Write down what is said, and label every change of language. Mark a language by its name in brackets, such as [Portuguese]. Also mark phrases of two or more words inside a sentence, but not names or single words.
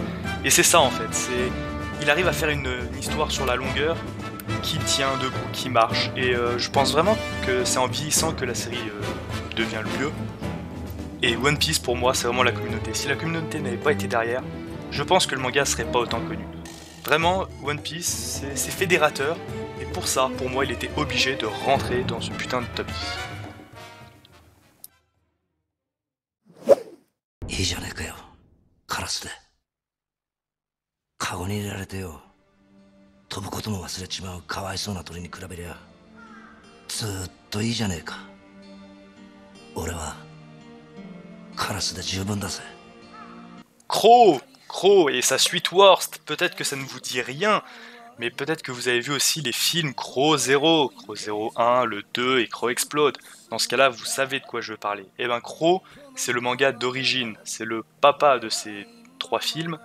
[French] Et c'est ça en fait, il arrive à faire une histoire sur la longueur qui tient debout, qui marche, et je pense vraiment que c'est en vieillissant que la série devient le mieux. Et One Piece pour moi c'est vraiment la communauté. Si la communauté n'avait pas été derrière, je pense que le manga serait pas autant connu. Vraiment, One Piece c'est fédérateur, et pour ça, pour moi il était obligé de rentrer dans ce putain de top 10. [Japanese] いいじゃねえかよ、カラスで。カゴに入れられてよ、飛ぶことも忘れちまうかわいそうな鳥に比べりゃずーっといいじゃねえか。俺はカラスで十分だぜ。 [French] Crow, Crow et sa suite Worst, peut-être que ça ne vous dit rien, mais peut-être que vous avez vu aussi les films Crow 0, Crow 0 1, le 2 et Crow Explode. Dans ce cas-là, vous savez de quoi je veux parler. Et ben Crow, c'est le manga d'origine, c'est le papa de ces 3 films.